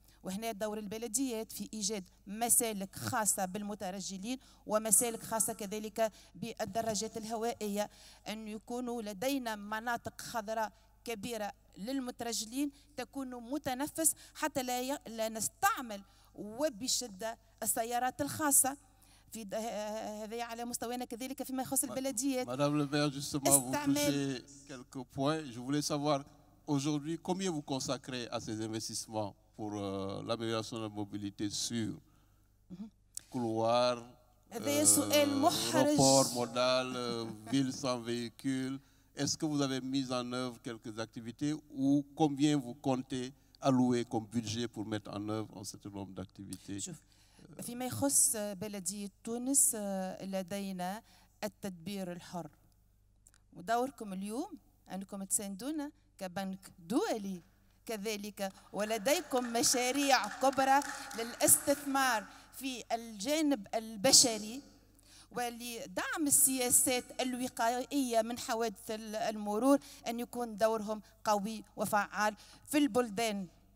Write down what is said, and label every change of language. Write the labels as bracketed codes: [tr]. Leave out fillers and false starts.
[ar] وهنا دور البلديات في إيجاد مسالك خاصة بالمترجلين ومسالك خاصة كذلك بالدراجات الهوائية، أن يكونوا لدينا مناطق خضراء كبيرة للمترجلين تكون متنفس، حتى لا نستعمل وبشدة السيارات الخاصة. في هذا على مستوينا كذلك فيما يخص البلديات. [fr] Madame le maire, justement, vous touchez quelques points. Je voulais savoir aujourd'hui combien vous consacrez à ces investissements pour l'amélioration de la mobilité sûre, couloirs, report modal, ville sans véhicule. Est-ce que vous avez mis en œuvre quelques activités ou combien vous comptez allouer comme budget pour mettre en œuvre un certain nombre d'activités [ar] فيما يخص بلدية تونس لدينا التدبير الحر، ودوركم اليوم أنكم تساندونا كبنك دولي كذلك، ولديكم مشاريع كبرى للاستثمار في الجانب البشري ولدعم السياسات الوقائية من حوادث المرور، أن يكون دورهم قوي وفعال في البلدان